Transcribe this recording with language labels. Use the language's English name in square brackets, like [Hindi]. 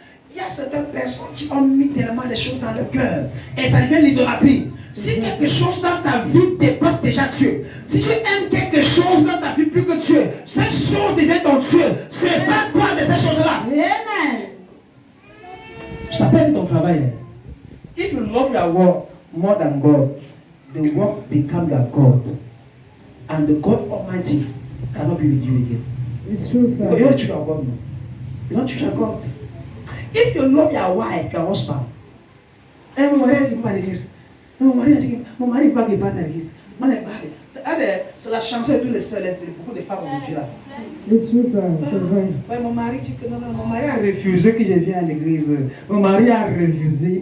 [French] Il y a certaines personnes qui ont mis tellement les choses dans le cœur et ça devient l'idolâtrie. Si quelque chose dans ta vie dépasse déjà Dieu, si tu aimes quelque chose dans ta vie plus que Dieu, cette chose devient ton Dieu. C'est pas quoi de ces choses-là. Amen. Ça peut être ton travail. [English] If you love your work more than God, the work becomes your God. And the God Almighty cannot be with you again. It's true, sir. You don't choose your God, no. You don't choose your God. If you love your wife, your husband, [French] et mon mari n'est pas à l'église. Mon mari n'est pas à l'église. C'est la chanson de tous les beaucoup de femmes aujourd'hui là. C'est true, ça, c'est vrai. Ouais, mon mari dit que non, mon mari a refusé que je vienne à l'église. Mon mari a refusé.